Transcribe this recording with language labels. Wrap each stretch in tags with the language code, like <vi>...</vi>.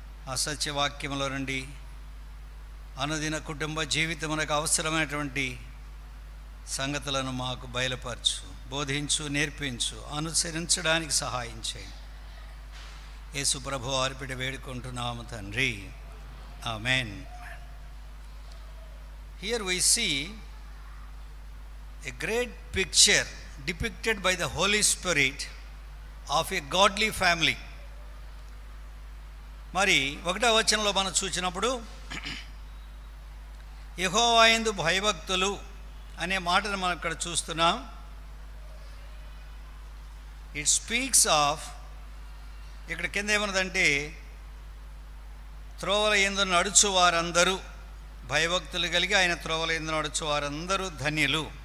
<te>ఆ సత్యవాక్యములో నుండి అనుదిన కుటుంబ జీవితమునకు అవసరమైనటువంటి సంగతులను మాకు బయలుపరచు, బోధించు, నేర్పించు, అనుసరించడానికి సహాయం చేయండి. యేసు ప్రభువు అర్పిట వేడుకుంటున్నాము తండ్రి. ఆమేన్.</te> <en>Here we see a great picture depicted by the Holy Spirit of a godly family.</en> <te>మరి 1వ వచనంలో మనం చూసినప్పుడు యెహోవా యందు భయభక్తులు అనే మాటను మనం ఇక్కడ చూస్తున్నాం.</te> <en>it speaks of,</en> <te>ఇక్కడ కింద ఏమన్నదంటే త్రోవల యందు నడుచు వారందరూ, భయభక్తులు కలిగి ఆయన త్రోవల యందు నడుచు వారందరూ ధన్యులు.</te>